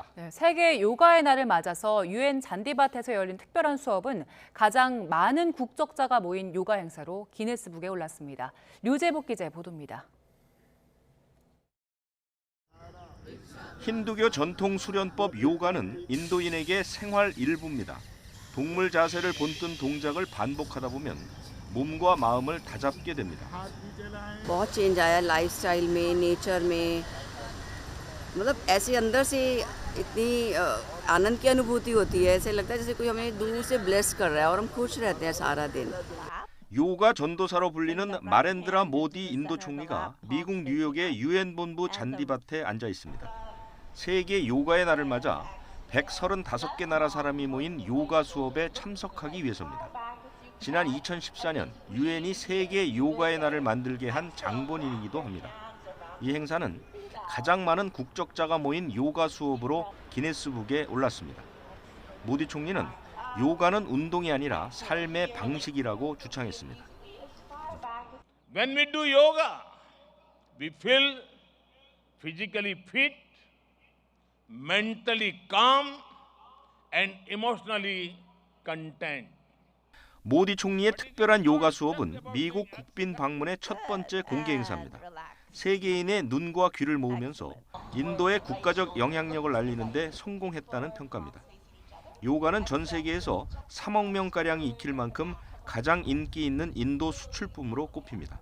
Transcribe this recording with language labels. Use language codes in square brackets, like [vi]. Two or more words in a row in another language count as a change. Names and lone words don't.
[ko] 네, 세계 요가의 날을 맞아서 유엔 잔디밭에서 열린 특별한 수업은 가장 많은 국적자가 모인 요가 행사로 기네스북에 올랐습니다. 류재복 기자의 보도입니다. 힌두교 전통 수련법 요가는 인도인에게 생활 일부입니다. 동물 자세를 본뜬 동작을 반복하다 보면 몸과 마음을 다잡게 됩니다. [hi] बहुत चेंज आया लाइफस्टाइल में नेचर में मतलब ऐसे अंदर से इतनी आनंद की अनुभूति होती है ऐसे लगता है जैसे कोई हमें दूर से ब्लेस कर रहा है और हम खुश रहते हैं सारा दिन. [ko] 요가 전도사로 불리는 마렌드라 모디 인도 총리가 미국 뉴욕의 유엔 본부 잔디밭에 앉아 있습니다. 세계 요가의 날을 맞아 135개 나라 사람이 모인 요가 수업에 참석하기 위해서입니다. 지난 2014년 유엔이 세계 요가의 날을 만들게 한 장본인이기도 합니다. 이 행사는 가장 많은 국적자가 모인 요가 수업으로 기네스북에 올랐습니다. 모디 총리는 요가는 운동이 아니라 삶의 방식이라고 주창했습니다. [en] When we do yoga, we feel physically fit, mentally calm, and emotionally content. [ko] 모디 총리의 특별한 요가 수업은 미국 국빈 방문의 첫 번째 공개 행사입니다. 세계인의 눈과 귀를 모으면서 인도의 국가적 영향력을 알리는 데 성공했다는 평가입니다. 요가는 전 세계에서 3억 명가량이 익힐 만큼 가장 인기 있는 인도 수출품으로 꼽힙니다.